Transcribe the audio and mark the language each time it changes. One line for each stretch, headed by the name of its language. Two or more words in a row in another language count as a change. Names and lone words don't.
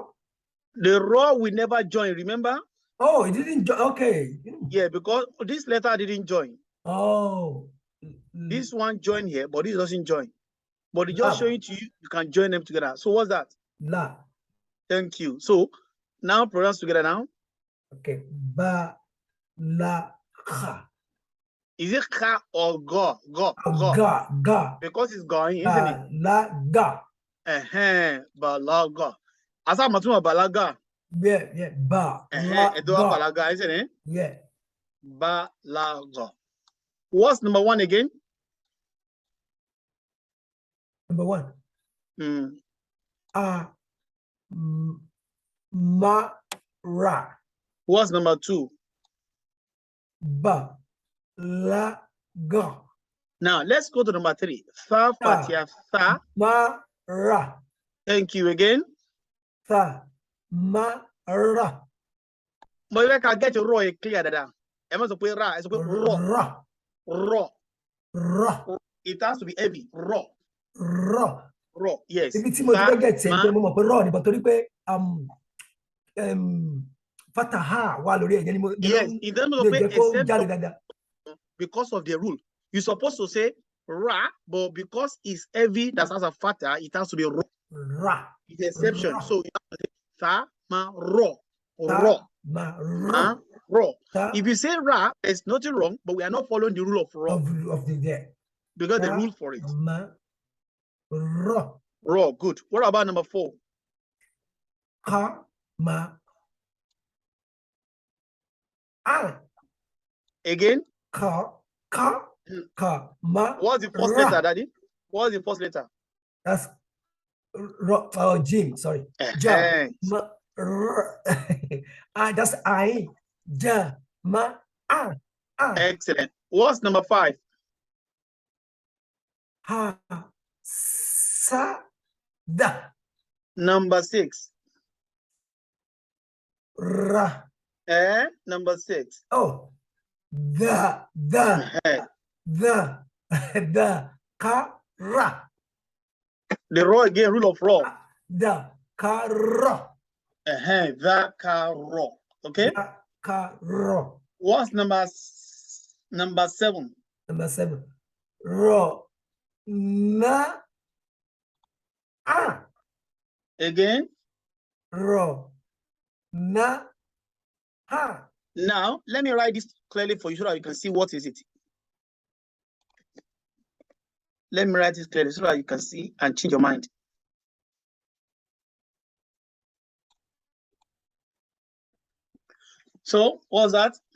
English: The Ra we never join, remember? Oh, it didn't join. Okay. Yeah, because this letter didn't join. Oh. This one joined here, but this doesn't join. But it's just showing to you, you can join them together. So what's that? La. Thank you. So now pronounce together now. Okay. Ba, la, kha. Is it Kha or Go? Go. Ga. Because it's going, isn't it? La, ga. Balaga. Asa matuma balaga. Yeah. Ba. Balaga, isn't it? Yeah. Balaga. What's number one again? Number one. Ma, Ra. What's number two? ba, la, ga. Now let's go to number 3. Tha, Fathah, tha. Ma, ra. Thank you again. Tha, ma, ra. But we can get your raw clear that. Am I supposed to ra? Raw. Ra. Raw. It has to be heavy. Raw. Raw. Raw. Yes.
Yoruba: Ibi tí mo ti fẹ́ get ẹ̀ pé mo mọ̀ pé raw ni, but torí pé Fathah wà lórí ẹ̀yẹ́ ni mo
English: yes, in terms of because of the rule. You're supposed to say ra, but because it's heavy, that's as a Fathah, it has to be raw. Ra. It's exception. Ra. So you have to say tha, ma, raw. Raw. Ma, raw. Raw. If you say ra, there's nothing wrong, but we are not following the rule of raw. Of the day. Because the rule for it. Ma, raw. Raw, good. What about number 4? Ka, ma, a. Again? Ka, ma. What's the first letter, Daddy? What's the first letter? That's Jim, sorry. Ja, ma, that's I. Ja, ma, a. Excellent. What's number 5? Ha, sa, da. Number 6. Ra. Number 6. Oh, the, ka, ra. The raw again, rule of raw. The ka, ra. The ka, raw. Okay? The ka, ra. What's number 7? Number 7. Ra. Na. A. Again? Ra. Na. Ha. Now, let me write this clearly for you so that you can see what is it. Let me write this clearly so that you can see and change your mind. So, what's that?